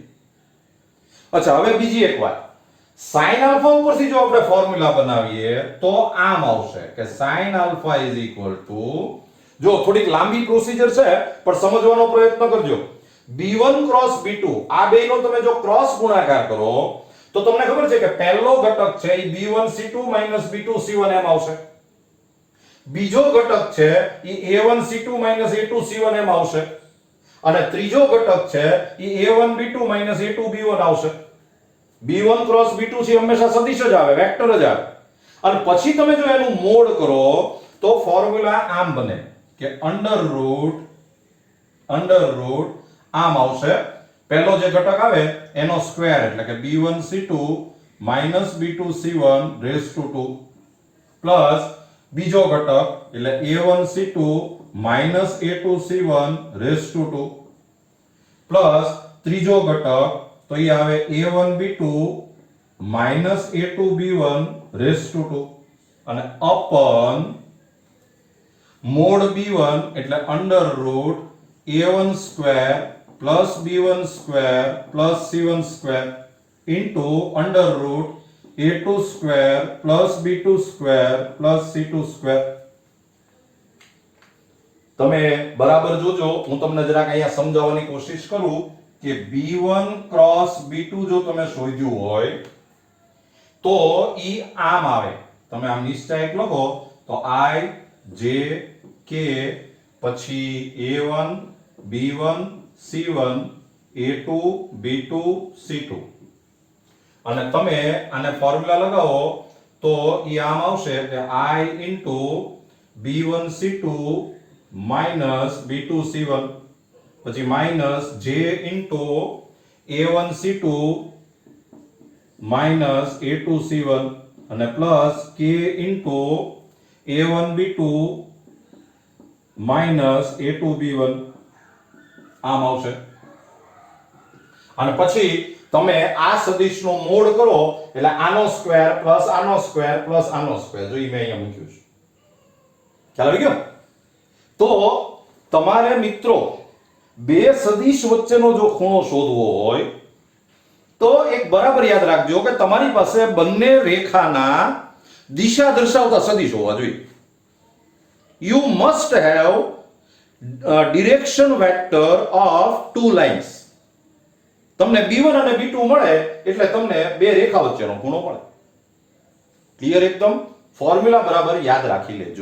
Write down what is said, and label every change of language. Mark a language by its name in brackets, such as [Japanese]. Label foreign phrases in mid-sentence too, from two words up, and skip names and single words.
[Gujarati] અચ્છા, હવે બીજી એક વાત, sin આલ્ફા ઉપરથી જો આપણે ફોર્મ્યુલા બનાવીએ તો આમ આવશે કે sin આલ્ફા [English] is equal to, [Gujarati] જો થોડીક લાંબી પ્રોસિજર છે પણ સમજવાનો પ્રયત્ન કરજો. b1 ક્રોસ b2 આ બેનો તમે જો ક્રોસ ગુણાકાર કરો તો તમને ખબર છે કે પહેલો ઘટક છે એ b1c2 b2c1 એમ આવશે. બીજો ઘટક છે એ a1c2 a2c1 એમ આવશે. અને ત્રીજો ઘટક છે એ a1b2 a2b1 આવશે. b1 ક્રોસ b2 થી હંમેશા સદિશ જ આવે, વેક્ટર જ આવે. અને પછી તમે જો એનું મોડ કરો તો ફોર્મ્યુલા આમ બને કે અંડર રૂટ આમ આવશે. પહેલો જે ઘટક આવે એનો સ્ક્વેર એટલે કે b1c2 b2c1 [English] raise to 2 plus [Gujarati] બીજો ઘટક એટલે a1c2 [English] a2c1 raise to 2 plus [Gujarati] ત્રીજો ઘટક તો એ આવે [English] a1b2 a2b1 raise to 2 [Gujarati] અને અપન મોડ b1 એટલે [English] under root a1 square plus b1 square plus c1 square into under root a2 square plus b2 square plus c2 square. [Gujarati] તમે બરાબર જોજો, હું તમને જરાક અહીંયા સમજાવવાની કોશિશ કરું કે b1 ક્રોસ b2 જો તમે શોધ્યું હોય તો ઈ આમ આવે. તમે આમ નિશ્ચયક લખો તો i j k પછી a1 b1 c1 a2 b2 c2 અને તમે આને ફોર્મ્યુલા લગાવો તો ઈ આમ આવશે કે i into b1 c2 minus b2 c1 પછી માઈનસ j into a1 c2 minus a2 c1 અને પ્લસ k into a1 b2 minus a2 b1 આમ આવશે. અને પછી તમે આ સદિશનો મોડ કરો એટલે આનો [English] square plus [Gujarati] આનો [English] square plus [Gujarati] આનો સ્ક્વેર, જો ઈ મેં અહીંયા મૂક્યું છે. ખ્યાલ આવી ગયો? તો તમારે મિત્રો બે સદિશ વચ્ચેનો જો ખૂણો શોધવો હોય તો એક બરાબર યાદ રાખજો કે તમારી પાસે બંને રેખાના દિશા દર્શાવતા સદિશ હોવા જોઈએ. [English] You must have direction vector of two lines. [Gujarati] તમને b1 અને b2 મળે એટલે તમને બે રેખા વચ્ચેનો ખૂણો મળે. ક્લિયર? એકદમ ફોર્મ્યુલા બરાબર યાદ રાખી લેજો.